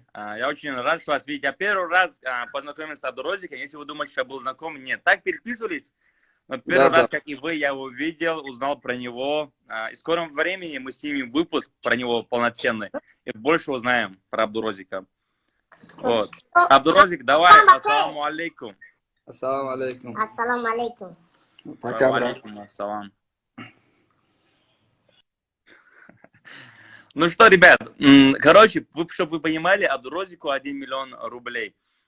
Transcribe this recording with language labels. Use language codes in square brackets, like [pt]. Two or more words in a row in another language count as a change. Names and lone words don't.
[ru] Я очень рад, что вас видеть. Я первый раз познакомился с Абдурозиком. Если вы думаете, что я был знаком, нет. Так переписывались. Но первый раз, как и вы, я его видел, узнал про него. И в скором времени мы снимем выпуск про него полноценный. И больше узнаем про Абдурозика. Вот. Абдурозик, давай, [ar] السلام عليكم. السلام عليكم. السلام عليكم. [ru] Пока, брат. [ar] عليكم السلام. [ru] Ну что, ребят, короче, чтобы вы понимали, Абдурозику 1 миллион рублей.